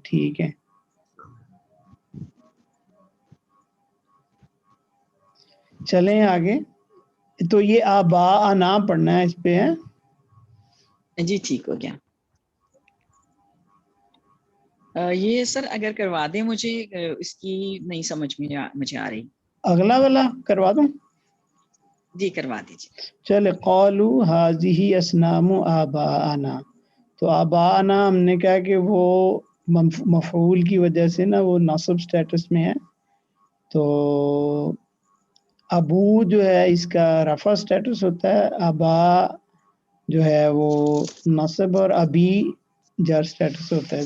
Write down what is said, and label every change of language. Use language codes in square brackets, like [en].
[ur] ٹھیک ہے, چلیں آگے. تو یہ آباءنا پڑھنا ہے اس پہ ہے. جی ٹھیک ہو گیا. یہ سر اگر کروا دیں مجھے, اس کی نہیں سمجھ میں مجھے آ رہی. اگلا والا کروا دوں؟ جی کروا دیجیے. چلے, [ar] قالوا هذه اصنام آباءنا. [ur] تو آباءنا ہم نے کہا کہ وہ مفعول کی وجہ سے نا وہ نصب سٹیٹس میں ہے. تو ابو جو ہے اس کا رفع سٹیٹس ہوتا ہے, آبا جو ہے وہ نصب, اور ابی جر سٹیٹس ہوتا ہے.